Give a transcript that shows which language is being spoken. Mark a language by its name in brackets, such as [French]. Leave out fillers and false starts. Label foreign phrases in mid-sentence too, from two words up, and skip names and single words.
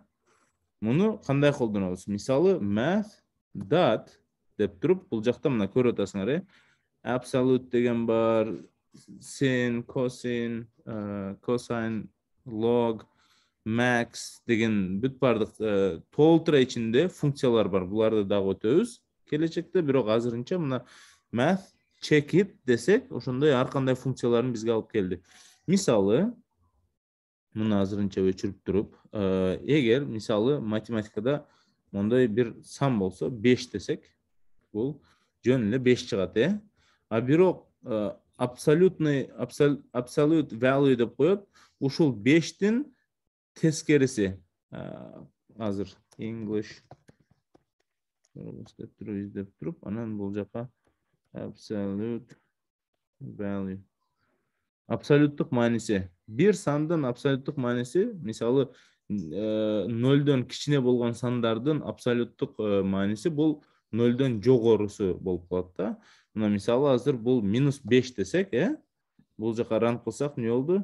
[Kyrgyz] Муну кандай колдонобуз? Мисалы [English] math dot [Kyrgyz] деп туруп, бул жакта мына көрүп атасыңар, absolute деген бар, [English] sin, cosine, log, max [Kyrgyz] деген бүт бардык толтура ичинде функциялар бар. Буларды дагы өтөбүз келечекте, бирок азырынча мына [English] math check it [Kyrgyz] десек, ошондой ар кандай функцияларын бизге алып келди. Мисалы, муну азырынча өчүрүп туруп, эгер мисалы математикада мондой бир сан болсо, 5 десек, бул жөн эле 5 чыгат, А бирок [English] absolute value [Kyrgyz] деп коет, ушул 5тин тескериси. Азыр English издеп туруп, анан бул жака [English] absolute value. [Kyrgyz] Абсолюттук мааниси. Бир сандын абсолюттук мааниси, мисалы, 0дон кичине болгон сандардын абсолюттук мааниси бул 0дон жогорусу болуп калат да. Мына мисалы азыр бул -5 десек, бул жака ран кылсак не болду?